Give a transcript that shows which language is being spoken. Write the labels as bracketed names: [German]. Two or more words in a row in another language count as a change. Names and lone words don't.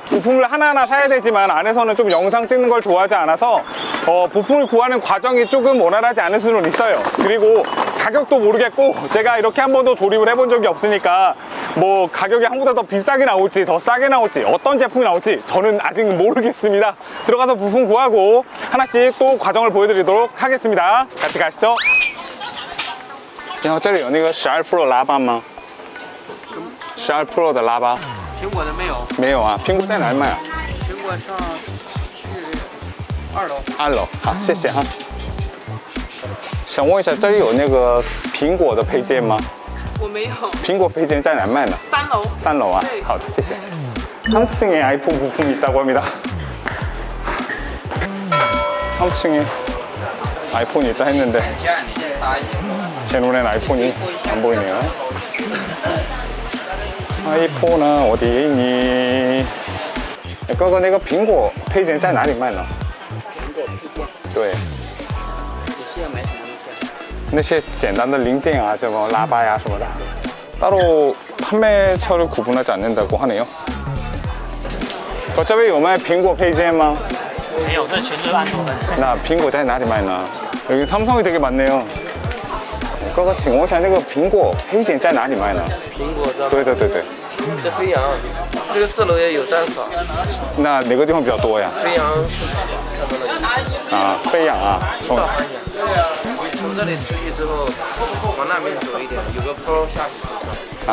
[Korean] 부품을 하나하나 사야 되지만 안에서는 좀 영상 찍는 걸 좋아하지 않아서 부품을 구하는 과정이 조금 원활하지 않을 수는 있어요. 그리고 가격도 모르겠고 제가 이렇게 한 번도 조립을 해본 적이 없으니까 뭐 가격이 한국보다 더 비싸게 나올지 더 싸게 나올지 어떤 제품이 나올지 저는 아직 모르겠습니다. 들어가서 부품 구하고 하나씩 또 과정을 보여드리도록 하겠습니다. 같이 가시죠. [Chinese] 然后这里有那个12 Pro 喇叭吗？12 Pro 的喇叭。苹果的没有。没有啊，苹果在哪里卖啊？苹果上去2楼。 2楼，好，谢谢哈。想问一下，这里有那个苹果的配件吗？我没有。苹果配件在哪卖呢 3楼。 3楼啊？对。好的，谢谢。 [Korean] 3층에 아이폰 부품이 있다고 합니다. 3층에 아이폰이 있다 했는데 제 눈엔 아이폰이 안 보이네요. 아이폰은 어디에 있니? [Chinese] 哥哥，那个苹果配件在哪里卖呢？苹果配件。对。你是要买什么零件？那些简单的零件啊，什么喇叭呀什么的， [Korean] 따로 판매처를 구분하지 않는다고 하네요. [Chinese] 这边有卖苹果配件吗？没有，这全是安卓的。那苹果在哪里卖呢？ [Korean] 여기 삼성이 되게 많네요. [Chinese] 哥哥，请问一下，那个苹果配件在哪里卖呢？苹果这。对对对对。这飞扬，这个4楼也有，但少。那哪个地方比较多呀？飞扬是看到了。啊，飞扬啊，从这里出去之后，往那边走一点，有个坡下去。